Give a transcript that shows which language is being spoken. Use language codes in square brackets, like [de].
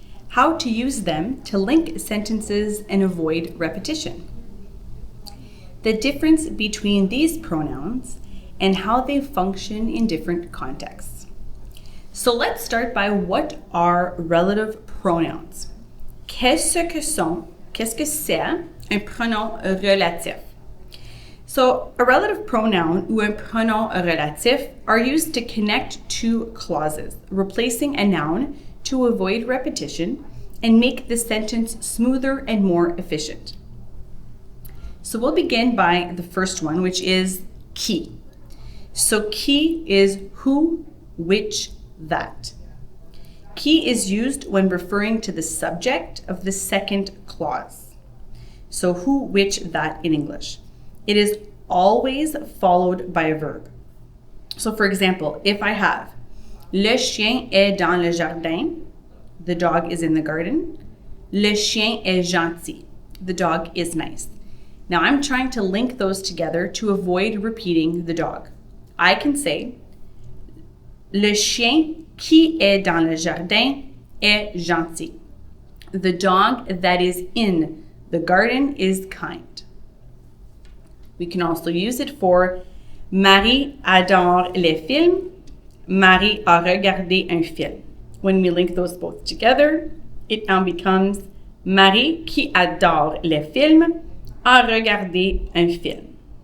[en] How to use them to link sentences and avoid repetition. The difference between these pronouns and how they function in different contexts. So let's start by what are relative pronouns. [fr] Qu'est-ce que c'est un pronom relatif? [en] So a relative pronoun [fr] ou un pronom relatif [en] are used to connect two clauses, replacing a noun to avoid repetition and make the sentence smoother and more efficient. So we'll begin by the first one, which is qui. So qui is who, which, that. Qui is used when referring to the subject of the second clause. So who, which, that in English. It is always followed by a verb. So for example, if I have [fr] le chien est dans le jardin, [en] the dog is in the garden. [fr] Le chien est gentil, [en] the dog is nice. Now I'm trying to link those together to avoid repeating the dog. I can say [fr] le chien qui est dans le jardin est gentil. [en] The dog that is in the garden is kind. We can also use it for [fr] Marie adore les films. Marie a regardé un film. [en] When we link those both together, it now becomes [fr] Marie qui adore les films a regardé un film.